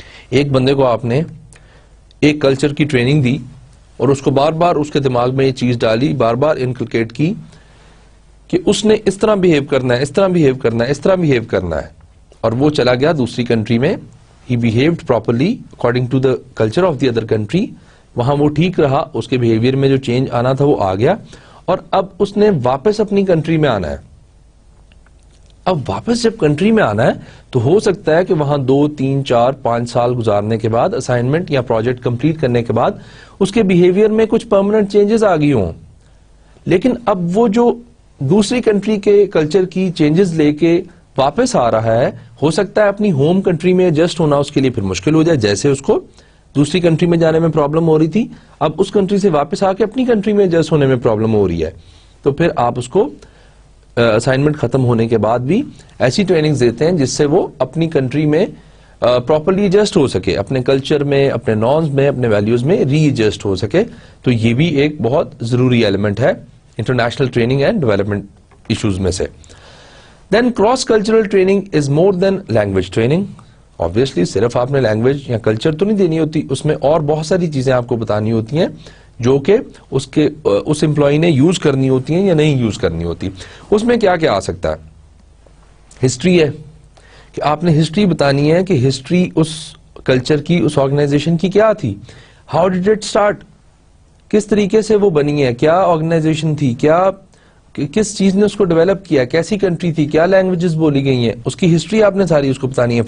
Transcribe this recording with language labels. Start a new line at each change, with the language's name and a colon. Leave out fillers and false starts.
Urdu: ایک بندے کو آپ نے ایک کلچر کی ٹریننگ دی اور اس کو بار بار اس کے دماغ میں یہ چیز ڈالی, بار بار انکلکیٹ کی کہ اس نے اس طرح بہیو کرنا ہے, اس طرح بہیو کرنا ہے, اس طرح بہیو کرنا ہے, اور وہ چلا گیا دوسری کنٹری میں.
English: He behaved properly according to the culture of the other country.
Urdu: وہاں وہ ٹھیک رہا, اس کے بیہیویئر میں جو چینج آنا تھا وہ آ گیا, اور اب اس نے واپس اپنی کنٹری میں آنا ہے. اب واپس جب کنٹری میں آنا ہے تو ہو سکتا ہے کہ وہاں 2, 3, 4, 5 سال گزارنے کے بعد, اسائنمنٹ یا پروجیکٹ کمپلیٹ کرنے کے بعد اس کے بیہیویئر میں کچھ پرماننٹ چینجز آ گئی ہوں. لیکن اب وہ جو دوسری کنٹری کے کلچر کی چینجز لے کے واپس آ رہا ہے, ہو سکتا ہے اپنی ہوم کنٹری میں ایڈجسٹ ہونا اس کے لیے پھر مشکل ہو جائے. جیسے اس کو دوسری کنٹری میں جانے میں پرابلم ہو رہی تھی, اب اس کنٹری سے واپس آ کے اپنی کنٹری میں ایڈجسٹ ہونے میں پرابلم ہو رہی ہے. تو پھر آپ اس کو اسائنمنٹ ختم ہونے کے بعد بھی ایسی ٹریننگز دیتے ہیں جس سے وہ اپنی کنٹری میں پراپرلی ایڈجسٹ ہو سکے, اپنے کلچر میں, اپنے نارمز میں, اپنے ویلیوز میں ری ایڈجسٹ ہو سکے. تو یہ بھی ایک بہت ضروری ایلیمنٹ ہے international training and development issues میں سے.
English: Then cross-cultural training is more than language training.
Urdu: Obviously صرف آپ نے لینگویج یا کلچر تو نہیں دینی ہوتی, اس میں اور بہت ساری چیزیں آپ کو بتانی ہوتی ہیں جو کہ اس امپلائی نے یوز کرنی ہوتی ہیں یا نہیں یوز کرنی ہوتی. اس میں کیا کیا آ سکتا ہے؟ ہسٹری ہے کہ آپ نے ہسٹری بتانی ہے کہ ہسٹری اس کلچر کی, اس آرگنائزیشن کی کیا تھی,
English: how did it start,
Urdu: کس طریقے سے وہ بنی ہے, کیا آرگنائزیشن تھی, کس چیز نے اس کو ڈیولپ کیا, کیسی کنٹری تھی, کیا لینگویجز بولی گئی ہیں, اس کی ہسٹری آپ نے ساری اس کو بتانی ہے.